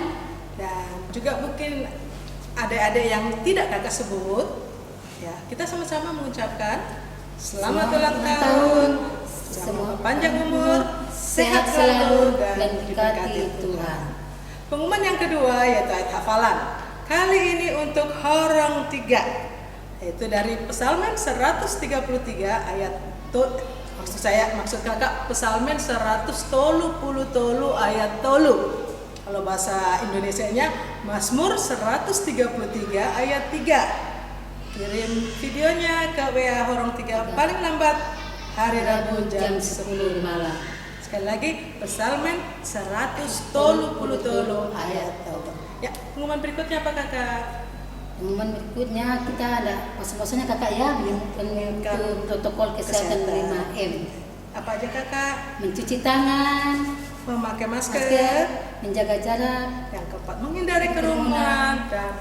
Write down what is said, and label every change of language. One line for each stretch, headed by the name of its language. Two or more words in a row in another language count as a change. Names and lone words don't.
Indonesian: Dan juga mungkin adik-adik yang tidak Kakak sebut, ya, kita sama-sama mengucapkan selamat ulang tahun, semoga panjang umur, sehat selalu, dan diberkati Tuhan. Pengumuman yang kedua yaitu ayat hafalan. Kali ini untuk Horong 3, yaitu dari Psalmen 133 ayat maksud Kakak Psalmen 130 ayat tolu. Kalau bahasa Indonesianya Mazmur 133 ayat 3. Kirim videonya ke WA Horong 3 paling lambat hari Rabu jam 10 malam. Sekali lagi, Psalmen 130 ayat tolu. Ya, pengumuman berikutnya apa, Kakak? Pengumuman berikutnya kita ada masing-masingnya Kakak ya, mengikuti protokol kesehatan 5M. Apa aja, Kakak? Mencuci tangan, Memakai masker, menjaga jarak, yang keempat menghindari kerumunan, dan